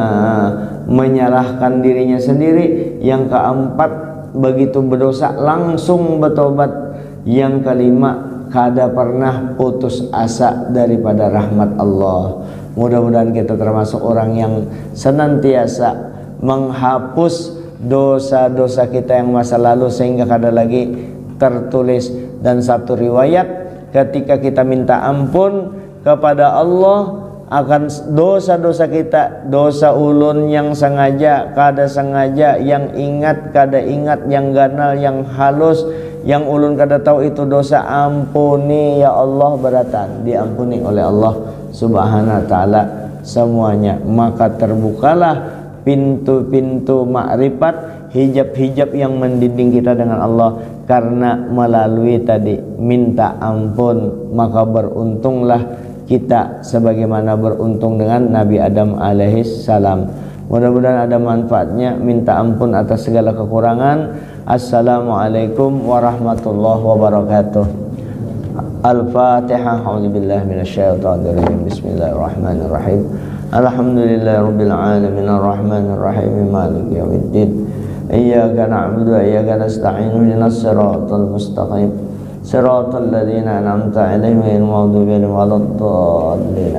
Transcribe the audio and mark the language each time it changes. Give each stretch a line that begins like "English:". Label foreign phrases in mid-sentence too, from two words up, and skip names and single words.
Indonesian: menyalahkan dirinya sendiri, yang keempat begitu berdosa langsung bertobat, yang kelima kada pernah putus asa daripada rahmat Allah. Mudah-mudahan kita termasuk orang yang senantiasa menghapus dosa-dosa kita yang masa lalu sehingga kada lagi tertulis. Dan satu riwayat, ketika kita minta ampun kepada Allah akan dosa-dosa kita, dosa ulun yang sengaja, kada sengaja, yang ingat, kada ingat, yang ganal, yang halus, yang ulun kada tahu itu dosa, ampuni ya Allah, beratan diampuni oleh Allah
Arabic: سبحانه وتعالى
Indonesian: semuanya. Maka terbukalah pintu-pintu makrifat, hijab-hijab yang mendinding kita dengan Allah, karena melalui tadi minta ampun. Maka beruntunglah kita sebagaimana beruntung dengan Nabi Adam
Arabic: عليه السلام.
Indonesian: Mudah-mudahan ada manfaatnya. Minta ampun atas segala kekurangan.
Arabic: السلام عليكم ورحمة الله وبركاته. Al-Fatihah. أعوذ بالله من الشيطان الرجيم. بسم الله الرحمن الرحيم. الحمد لله رب العالمين الرحمن الرحيم مالك يوم الدين. إياك نعبد وإياك نستعين اهدنا الصراط المستقيم صراط الذين أنعمت عليهم غير المغضوب عليهم ولا الضالين.